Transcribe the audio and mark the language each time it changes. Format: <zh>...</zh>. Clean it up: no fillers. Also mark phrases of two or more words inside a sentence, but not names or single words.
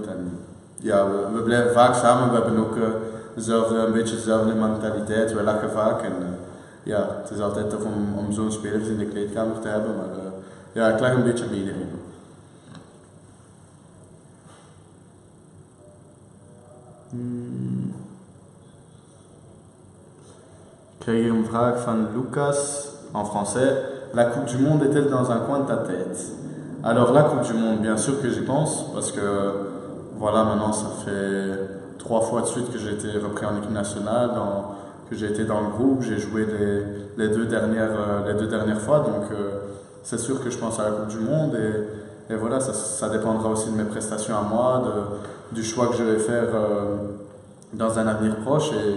<nl>En we blijven vaak samen, we hebben ook een beetje dezelfde mentaliteit, we lachen vaak, en het is altijd tof om zo'n spelers in de kleedkamer te hebben, maar ik lach een beetje met iedereen. Ik krijg hier een vraag van Lucas</nl> <fr>en français. La Coupe du Monde est-elle dans un coin de ta tête? Alors la Coupe du Monde, bien sûr que j'y pense, parce que voilà, maintenant ça fait 3 fois de suite que j'ai été repris en équipe nationale, que j'ai été dans le groupe, j'ai joué les deux dernières fois, donc c'est sûr que je pense à la Coupe du Monde et voilà, ça dépendra aussi de mes prestations à moi, du choix que je vais faire dans un avenir proche</fr>